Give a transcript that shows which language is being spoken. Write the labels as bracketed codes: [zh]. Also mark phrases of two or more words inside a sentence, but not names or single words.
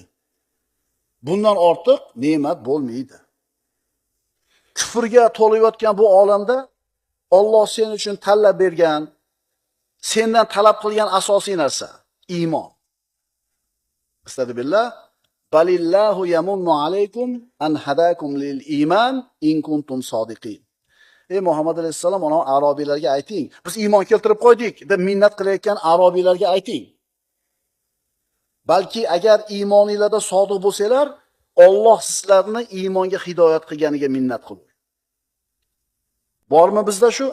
[uz] Bundan ortiq ne'mat bo'lmaydi. Kufrga to'layotgan bu olamda Alloh sen uchun tanlab bergan, sendan talab qilgan asosiy narsa iymon. [ar] أستغفر الله بل الله يمن عليكم أن هداكم للإيمان إن كنتم صادقين. [uz] Ey Muhammad alayhissalom, ona arabiylarga ayting, biz iymon keltirib qo'ydik deb minnat qilayotgan arabiylarga ayting. Balki agar iymoningizda sodiq bo'lsanglar, Alloh sizlarni iymonga hidoyat qilganiga minnat qiling. Bormi bizda shu?